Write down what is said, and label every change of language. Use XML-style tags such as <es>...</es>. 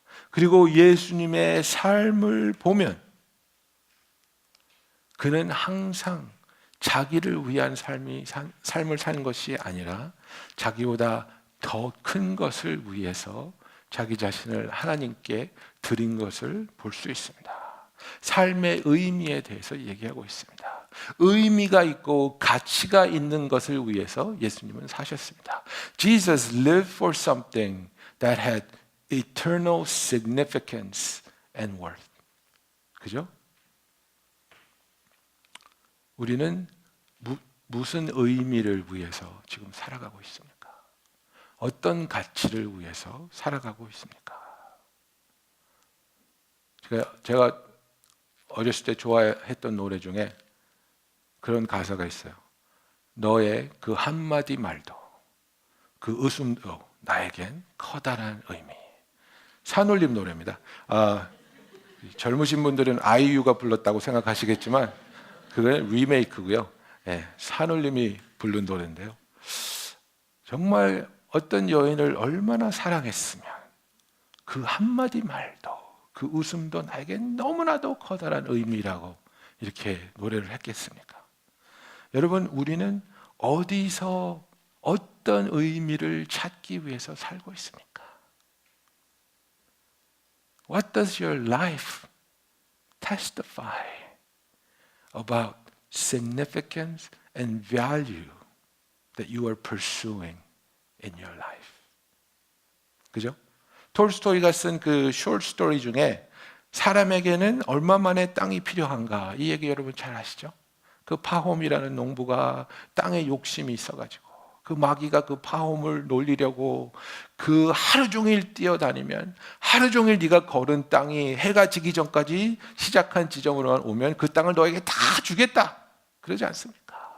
<ko>그리고 예수님의 삶을 보면 그는 항상 자기를 위한 삶을 사는 것이 아니라 자기보다 더 큰 것을 위해서 자기 자신을 하나님께 드린 것을 볼 수 있습니다. 삶의 의미에 대해서 얘기하고 있습니다. 의미가 있고 가치가 있는 것을 위해서 예수님은 사셨습니다.</ko> <en>Jesus lived for something that had eternal significance and worth.</en> <ko>그죠? 우리는 무슨 의미를 위해서 지금 살아가고 있습니까? 어떤 가치를 위해서 살아가고 있습니까? 제가 어렸을 때 좋아했던 노래 중에 그런 가사가 있어요. 너의 그 한마디 말도, 그 웃음도 나에겐 커다란 의미. 산울림 노래입니다. 젊으신 분들은 아이유가 불렀다고 생각하시겠지만 그건 리메이크고요. 네, 산울림이 부른 노래인데요. 정말 어떤 여인을 얼마나 사랑했으면 그 한마디 말도, 그 웃음도 나에겐 너무나도 커다란 의미라고 이렇게 노래를 했겠습니까? 여러분, 우리는 어디서 어떤 의미를 찾기 위해서 살고 있습니까?</ko> <en>What does your life testify about significance and value that you are pursuing in your life?</en> <ko>그죠? 톨스토이가 쓴 그 short story 중에 사람에게는 얼마만의 땅이 필요한가, 이 얘기 여러분 잘 아시죠? 그 파홈이라는 농부가 땅에 욕심이 있어가지고 그 마귀가 그 파홈을 놀리려고 그 하루 종일 뛰어다니면, 하루 종일 네가 걸은 땅이 해가 지기 전까지 시작한 지점으로만 오면 그 땅을 너에게 다 주겠다, 그러지 않습니까?</ko>